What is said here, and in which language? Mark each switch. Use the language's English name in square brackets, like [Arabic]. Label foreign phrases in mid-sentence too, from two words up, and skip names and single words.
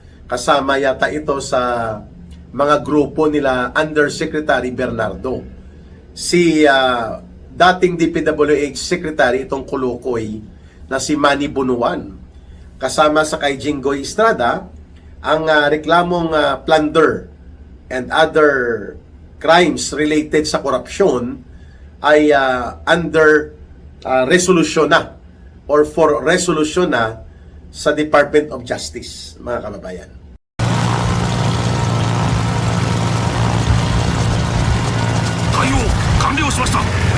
[Filipino] Kasama yata ito sa mga grupo nila Undersecretary Bernardo. Si dating DPWH Secretary itong Kulukoy na si Manny Bunuan. Kasama sa kay Jinggoy Estrada, ang reklamong [English] plunder and other crimes related [Filipino] sa korupsyon ay [English] under resolution [Filipino] na or [English] for resolution [Filipino] na sa Department of Justice, mga kababayan. [Japanese] 対応完了しました。